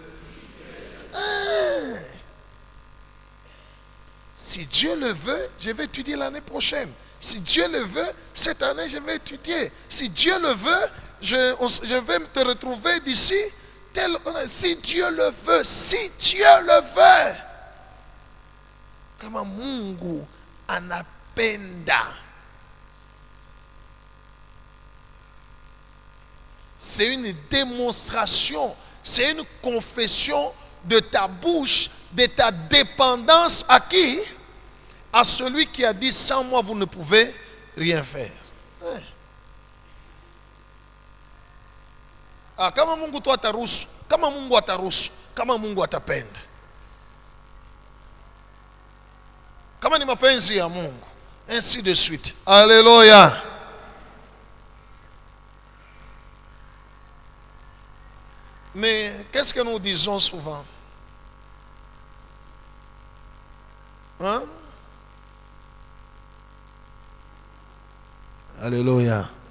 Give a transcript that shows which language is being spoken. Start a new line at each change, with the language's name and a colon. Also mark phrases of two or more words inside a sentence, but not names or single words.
French: Si Dieu le veut, je vais étudier l'année prochaine. Si Dieu le veut, cette année, je vais étudier. Si Dieu le veut, je vais te retrouver d'ici. Si Dieu le veut, si Dieu le veut.
Swahili: Kama Mungu anapenda.
French: C'est une démonstration, c'est une confession de ta bouche, de ta dépendance à qui? À celui qui a dit sans moi vous ne pouvez rien faire.
Swahili: Kama Mungu tu ataruhusu, kama Mungu ataruhusu, kama Mungu atapenda. Kama ni mapenzi ya Mungu,
French: ainsi de suite. Alléluia. Mais qu'est-ce que nous disons souvent? Hein? Alléluia.